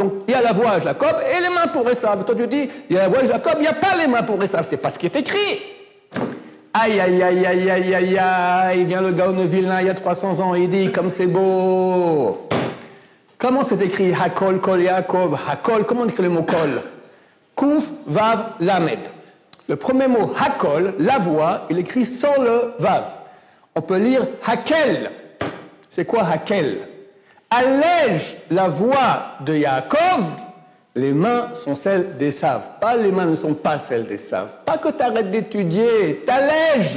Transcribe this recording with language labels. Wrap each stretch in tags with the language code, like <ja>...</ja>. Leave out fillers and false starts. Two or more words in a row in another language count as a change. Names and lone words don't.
<fr>Donc il y a la voix à Jacob et les mains pour Esav. Toi tu dis il y a la voix de Jacob, il n'y a pas les mains pour Esav. C'est pas ce qui est écrit. Aïe aïe aïe aïe aïe aïe aïe. Il vient le Gaon de Vilna il y a 300 ans et il dit comme c'est beau. Comment c'est écrit</fr> <he>הקל קול יעקב?</he> <fr>Hakol, comment on écrit le mot kol?</fr> <he>קוף וו למד.</he> <fr>Le premier mot, Hakol, la voix, il écrit sans le Vav. On peut lire Hakel. C'est quoi Hakel? Allège la voix de Yaakov, les mains sont celles d'Esav. Pas les mains ne sont pas celles d'Esav. Pas que tu arrêtes d'étudier, t'allèges.</fr>